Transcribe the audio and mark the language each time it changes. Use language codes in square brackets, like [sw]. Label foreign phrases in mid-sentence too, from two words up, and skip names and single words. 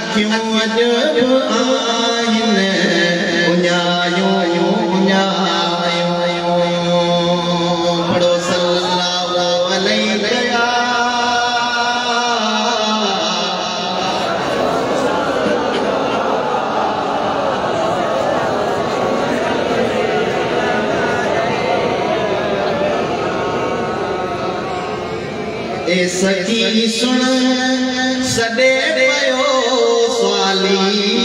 [sd] अजब आहिनि उञायूं उञायूं पढ़ो [ar] صلى الله عليه وسلم. [sd] ए सखी सुन सॾे पयो स्वाली,